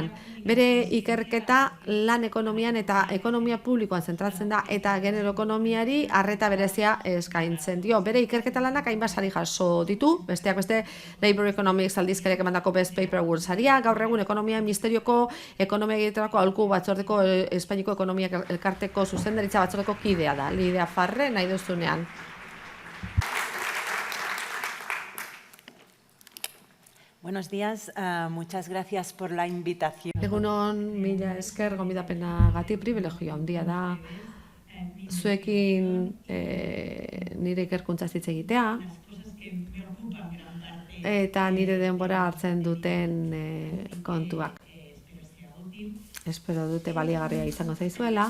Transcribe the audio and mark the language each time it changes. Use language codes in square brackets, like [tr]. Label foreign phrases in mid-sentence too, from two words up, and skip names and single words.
[eu] Bere ikerketa lan ekonomian eta ekonomia publikoan zentratzen da eta genero ekonomiari arreta berezia eskaintzen dio. Bere ikerketa lanak hainbat sari jaso ditu, besteak beste Labor Economics aldizkariak emandako Best Paper Award saria, gaur egun ekonomia ministerioko ekonomia egiterako aholku batzordeko Espainiako ekonomia elkarteko zuzendaritza batzordeko kidea da. Lidia Farre, nahi duzunean. [es] Buenos días, muchas gracias por la invitación. [eu] Egunon, mila esker, gonbidapenagatik privilegio handia da zuekin nire ikerkuntzaz hitz egitea eta nire denbora hartzen duten kontuak. Espero dute baliagarria izango zaizuela.